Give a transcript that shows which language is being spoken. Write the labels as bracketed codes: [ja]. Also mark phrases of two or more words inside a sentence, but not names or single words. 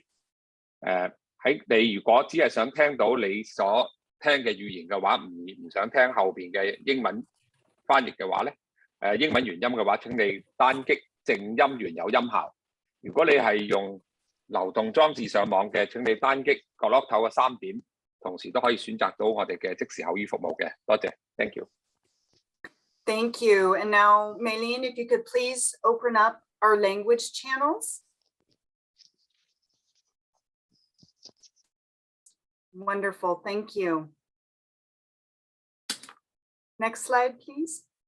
[yue] 喺你如果只係想聽到你所聽嘅語言嘅話，唔想聽後邊嘅英文翻譯嘅話咧，英文原音嘅話，請你單擊靜音原有音效。如果你係用流動裝置上網嘅，請你單擊角落頭嘅3點，同時都可以選擇到我哋嘅即時口語服務嘅。多謝 ， [en] Thank you。 Thank you. And now, Mei-Lin, if you could please open up our language channels. Wonderful, thank you. Next slide, please.